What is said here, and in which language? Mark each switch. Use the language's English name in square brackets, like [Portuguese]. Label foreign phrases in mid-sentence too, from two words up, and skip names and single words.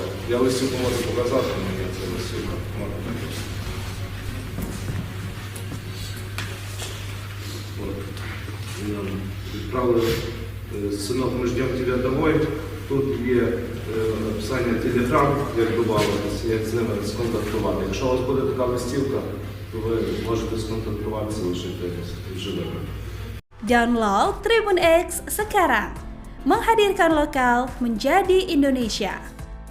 [Ukrainian] Я листівку можу показати, мені це листівка. Відправили «Синок, ми ждемо тебе домой». Тут є описання телеграм, як додаватися, як з ними сконтактувати. Якщо у вас буде така листівка, то ви можете сконтактуватися і лишити живими. [Indonesian] Download Tribun X sekarang, menghadirkan lokal menjadi Indonesia.